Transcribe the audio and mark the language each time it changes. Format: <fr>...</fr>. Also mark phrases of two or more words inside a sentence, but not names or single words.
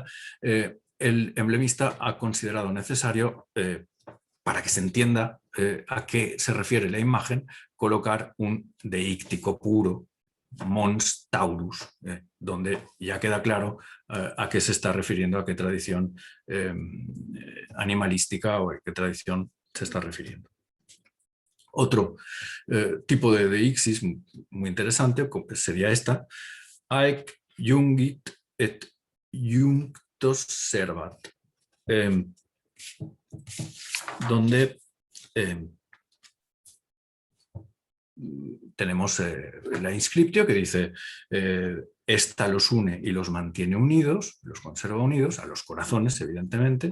<es>El emblemista ha considerado necesario, para que se entienda a qué se refiere la imagen, colocar un deíctico puro,</es> <la>Mons Taurus,</la> <es>donde ya queda claro a qué se está refiriendo, a qué tradición animalística o a qué tradición se está refiriendo. Otro tipo de deixis muy interesante sería esta:</es> <la>Haec jungit et junctos servat,</la> <es>donde tenemos la inscriptio que dice esta los une y los mantiene unidos, los conserva unidos, a los corazones, evidentemente.</es>